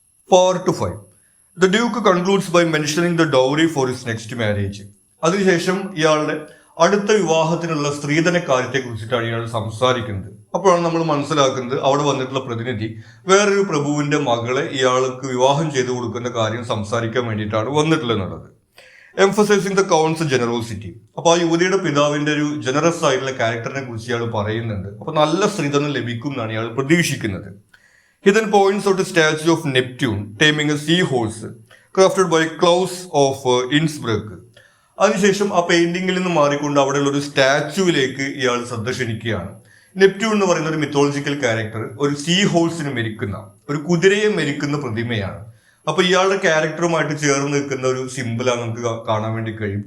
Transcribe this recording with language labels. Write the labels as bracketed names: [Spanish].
[English] Part 5. The Duke concludes by mentioning the dowry for his next marriage. [Malayalam] അതിനുശേഷം ഇയാളുടെ അടുത്ത വിവാഹത്തിനുള്ള സ്ത്രീധന കാര്യത്തെ കുറിച്ചിട്ടാണ് ഇയാൾ സംസാരിക്കുന്നത്. അപ്പോഴാണ് നമ്മൾ മനസ്സിലാക്കുന്നത് അവിടെ വന്നിട്ടുള്ള പ്രതിനിധി വേറൊരു പ്രഭുവിന്റെ മകളെ ഇയാൾക്ക് വിവാഹം ചെയ്തു കൊടുക്കുന്ന കാര്യം സംസാരിക്കാൻ വേണ്ടിയിട്ടാണ് വന്നിട്ടുള്ളത്. [English] Emphasising the count's generosity. [Malayalam] അപ്പൊ ആ യുവതിയുടെ പിതാവിന്റെ ഒരു ജനറസ് ആയിട്ടുള്ള ക്യാരക്ടറിനെ കുറിച്ച് ഇയാൾ പറയുന്നുണ്ട്. അപ്പൊ നല്ല സ്ത്രീധനം ലഭിക്കും എന്നാണ് ഇയാൾ പ്രതീക്ഷിക്കുന്നത്. [English] He then points out a statue of Neptune taming a seahorse crafted by Klaus of Innsbruck. [Malayalam] അതിനുശേഷം ആ പെയിന്റിങ്ങിൽ നിന്ന് മാറിക്കൊണ്ട് അവിടെയുള്ള ഒരു സ്റ്റാച്യുവിലേക്ക് ഇയാൾ ശ്രദ്ധ ക്ഷണിക്കുകയാണ്. നെപ്റ്റ്യൂൺ എന്ന് പറയുന്ന ഒരു മിത്തോളജിക്കൽ ക്യാരക്ടർ ഒരു സീ ഹോഴ്സിനെ മെരിക്കുന്ന, ഒരു കുതിരയെ മെരിക്കുന്ന പ്രതിമയാണ്. അപ്പൊ ഇയാളുടെ ക്യാരക്ടറുമായിട്ട് ചേർന്ന് നിൽക്കുന്ന ഒരു സിമ്പിളാണ് നമുക്ക് കാണാൻ വേണ്ടി കഴിയും.